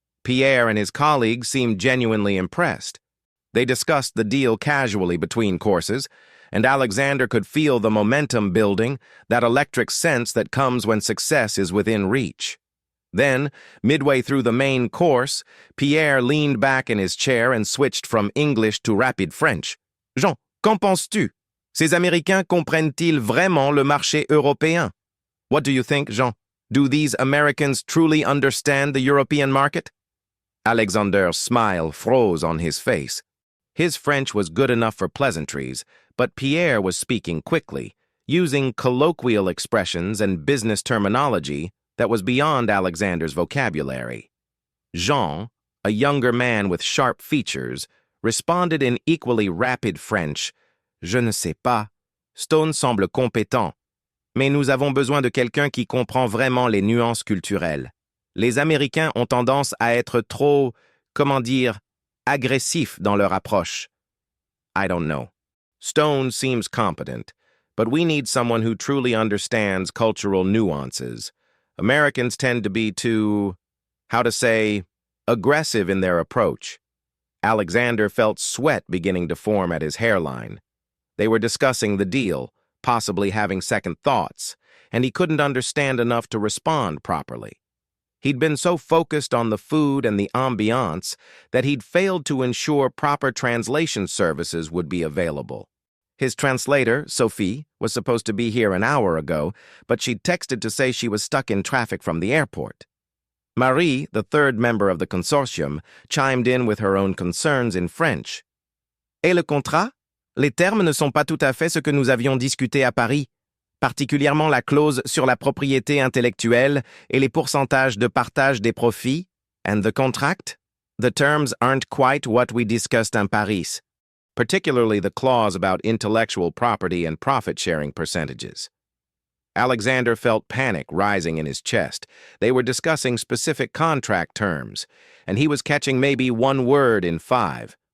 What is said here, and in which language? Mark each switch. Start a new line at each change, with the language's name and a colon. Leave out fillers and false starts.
English: Pierre and his colleagues seemed genuinely impressed. They discussed the deal casually between courses, and Alexander could feel the momentum building, that electric sense that comes when success is within reach. Then, midway through the main course, Pierre leaned back in his chair and switched from English to rapid French.
French: Jean, qu'en penses-tu? Ces Américains comprennent-ils vraiment le marché européen?
English: What do you think, Jean? Do these Americans truly understand the European market? Alexander's smile froze on his face. His French was good enough for pleasantries, but Pierre was speaking quickly, using colloquial expressions and business terminology that was beyond Alexander's vocabulary. Jean, a younger man with sharp features, responded in equally rapid French.
French: Je ne sais pas. Stone semble compétent. Mais nous avons besoin de quelqu'un qui comprend vraiment les nuances culturelles. Les Américains ont tendance à être trop, comment dire, agressifs dans leur approche.
English: I don't know. Stone seems competent, but we need someone who truly understands cultural nuances. Americans tend to be too, how to say, aggressive in their approach. Alexander felt sweat beginning to form at his hairline. They were discussing the deal, possibly having second thoughts, and he couldn't understand enough to respond properly. He'd been so focused on the food and the ambiance that he'd failed to ensure proper translation services would be available. His translator, Sophie, was supposed to be here an hour ago, but she'd texted to say she was stuck in traffic from the airport. Marie, the third member of the consortium, chimed in with her own concerns in French.
French: Et le contrat? Les termes ne sont pas tout à fait ce que nous avions discuté à Paris, particulièrement la clause sur la propriété intellectuelle et les pourcentages de partage des profits.
English: And the contract? The terms aren't quite what we discussed in Paris, particularly the clause about intellectual property and profit-sharing percentages. Alexander felt panic rising in his chest. They were discussing specific contract terms, and he was catching maybe one word in 5.